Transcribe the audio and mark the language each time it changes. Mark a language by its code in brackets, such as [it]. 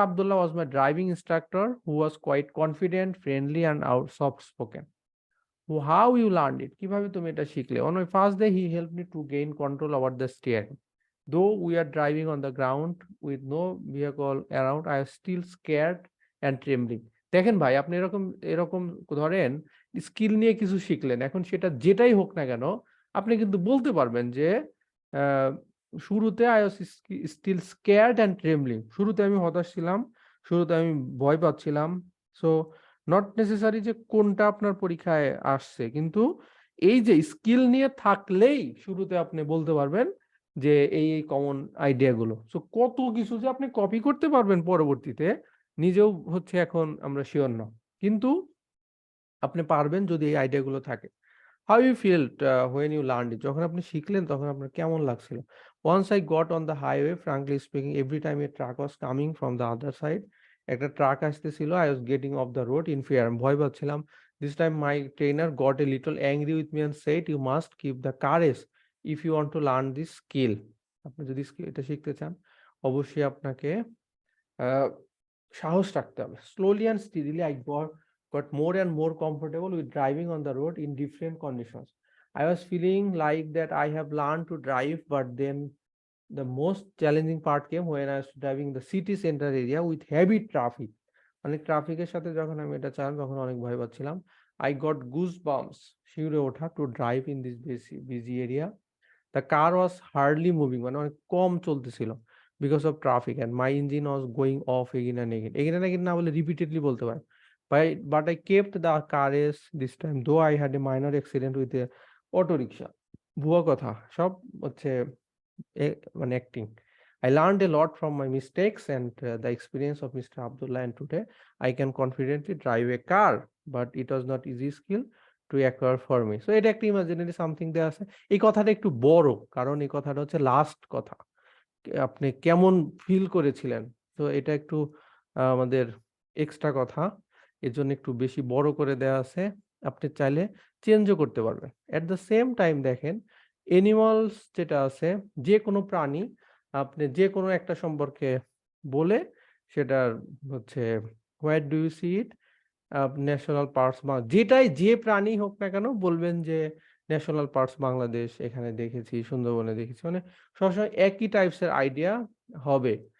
[en] Abdullah, was my driving instructor, who was quite confident, friendly, and soft spoken. How you learned it? [bn] কিভাবে তুমি এটা শিখলে? [en] On my first day, he helped me to gain control over the steering. Though we are driving on the ground with no vehicle around, I was still scared and trembling. [bn] দেখেন ভাই, আপনি এরকম এরকম ধরেন স্কিল নিয়ে কিছু শিখলেন, এখন সেটা যেটাই হোক না কেন আপনি কিন্তু বলতে পারবেন যে শুরুতে [en] I was still scared and trembling, [bn] শুরুতে আমি হতাশ ছিলাম, শুরুতে আমি ভয় পাচ্ছিলাম। সো নট নেসেসারি যে কোনটা আপনার পরীক্ষায় আসছে, কিন্তু এই যে স্কিল নিয়ে থাকলেই শুরুতে আপনি বলতে পারবেন যে এই কমন আইডিয়া গুলো। সো কত কিছু যে আপনি কপি করতে পারবেন পরবর্তীতে, নিজেও হচ্ছে এখন আমরা শিওর না, কিন্তু আপনি পারবেন যদি এই আইডিয়া গুলো থাকে। [en] How you felt when you learned it? [bn] যখন আপনি শিখলেন তখন আপনার কেমন লাগছিল? [en] once I got on the highway, frankly speaking, every time a truck was coming from the other side, [bn] একটা ট্রাক আসতেছিল, [en] I was getting off the road in fear, [bn] আমি ভয় পাচ্ছিলাম। [en] This time my trainer got a little angry with me and said, you must keep the courage if you want to learn this skill. [bn] আপনি যদি এটা শিখতে চান অবশ্যই আপনাকে সাহস রাখতে হবে। [en] Slowly and steadily I got more and more comfortable with driving on the road in different conditions. I was feeling like that I have learned to drive, but then the most challenging part came when I was driving the city center area with heavy traffic. [bn] অনেক ট্রাফিকের সাথে যখন আমি এটা চালাম তখন অনেক ভয় পাচ্ছিলাম। [en] I got goosebumps, [bn] শিউরে ওঠা, [en] to drive in this busy area. The car was hardly moving, [bn] মানে অনেক কম চলতেছিল [en] because of traffic, and my engine was going off again and again. Again and again [bn] না বলে repeatedly বলতে পারেন। [en] But I kept the courage this time, though I had a minor accident with a auto rickshaw. [bn] ভুয়া কথা, সব হচ্ছে মানে acting. [en] I learned a lot from my mistakes and the experience of Mr. Abdullah, and today I can confidently drive a car, but it was not easy skill to acquire for me. [bn] So এটা একটা imaginary something দেয়া আছে। এই কথাটা একটু বড়, কারণ এই কথাটা হচ্ছে লাস্ট কথা। আপনি কেমন ফিল করেছিলেন, তো এটা একটু আমাদের এক্সট্রা কথা, এর জন্য একটু বেশি বড় করে দেয়া আছে। আপনি চাইলে চেঞ্জও করতে পারবেন। [en] at the same time [bn] দেখেন এনিমালস যেটা আছে, যে কোনো প্রাণী আপনি যে কোনো একটা সম্পর্কে বলে সেটার হচ্ছে [en] where do you see it, [bn] national parks বা যেটাই, যে প্রাণী হোক না কেন বলবেন যে ন্যাশনাল পার্কস বাংলাদেশ, এখানে দেখেছি, সুন্দরবনে দেখেছি, মানে সবসময় একই টাইপসের আইডিয়া হবে।